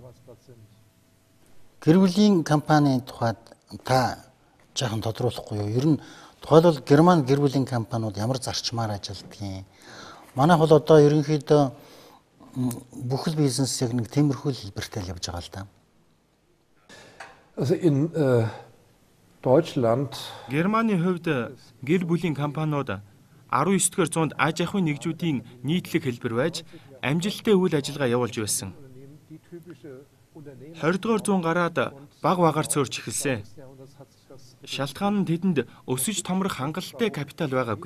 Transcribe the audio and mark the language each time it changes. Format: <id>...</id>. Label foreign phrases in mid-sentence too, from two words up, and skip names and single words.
<mn>Гэр бүлийн компанийн тухайд та жаахан тодруулахгүй юу? Ер нь тухайлбал Герман гэр бүлийн компаниуд ямар зарчмаар ажилладгийг. Манайх бол одоо ерөнхийдөө бүхэл бизнес яг нэг тиймэрхүү хэлбэртэй л явж байгаа л да.</mn> <de>Also in Deutschland</de> <mn>Германы хувьд гэр бүлийн компаниуд 19-р зуунд аж ахуйн нэгжүүдийн нийтлэг хэлбэр байж амжилттай үйл ажиллагаа явуулж байсан. 20-р зуун гараад баг багаар цөөрч эхэлсэн. Шалтгаан нь тэдэнд өсөж томрох хангалттай капитал байгаагүй.</mn>